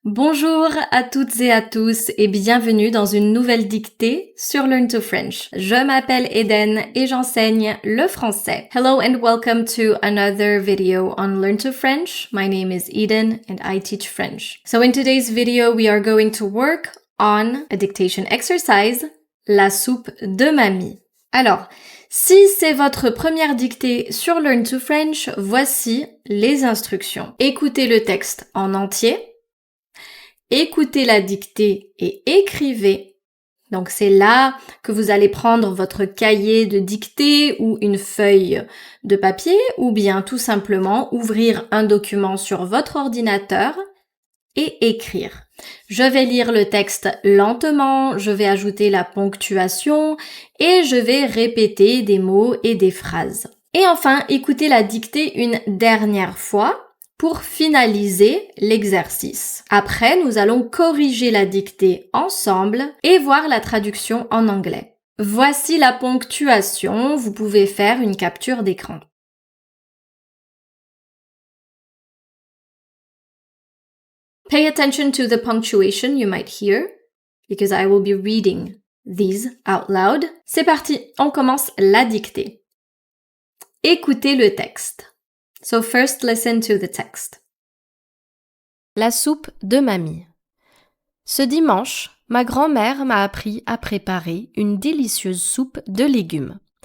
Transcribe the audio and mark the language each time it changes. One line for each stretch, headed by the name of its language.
French: Bonjour à toutes et à tous et bienvenue dans une nouvelle dictée sur Learn to French. Je m'appelle Eden et j'enseigne le français.
English: Hello and welcome to another video on Learn to French. My name is Eden and I teach French. So in today's video, we are going to work on a dictation exercise, la soupe de mamie.
French: Alors, si c'est votre première dictée sur Learn to French, voici les instructions. Écoutez le texte en entier. Écoutez la dictée et écrivez. Donc c'est là que vous allez prendre votre cahier de dictée ou une feuille de papier ou bien tout simplement ouvrir un document sur votre ordinateur et écrire. Je vais lire le texte lentement, je vais ajouter la ponctuation et je vais répéter des mots et des phrases. Et enfin, écoutez la dictée une dernière fois pour finaliser l'exercice. Après, nous allons corriger la dictée ensemble et voir la traduction en anglais. Voici la ponctuation, vous pouvez faire une capture d'écran.
English: Pay attention to the punctuation you might hear, because I will be reading these out loud.
French: C'est parti, on commence la dictée. Écoutez le texte.
English: So first listen to the text.
French: La soupe de mamie. Ce dimanche, ma grand-mère m'a appris à préparer une délicieuse soupe de légumes.